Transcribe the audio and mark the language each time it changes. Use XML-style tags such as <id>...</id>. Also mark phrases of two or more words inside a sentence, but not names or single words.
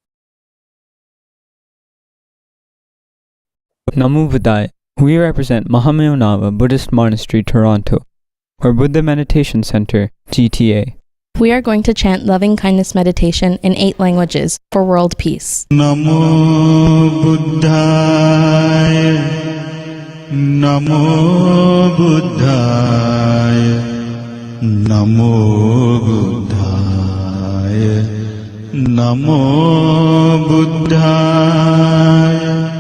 <pi>Namo Buddhaya.</pi> <en>We represent Mahamanava Buddhist Monastery, Toronto, or Buddha Meditation Center, GTA. We are going to chant loving kindness meditation in 8 languages for world peace.</en> <pi>Namo Buddhaya. Namo Buddhaya. Namo Buddhaya. Namo Buddhaya.</pi>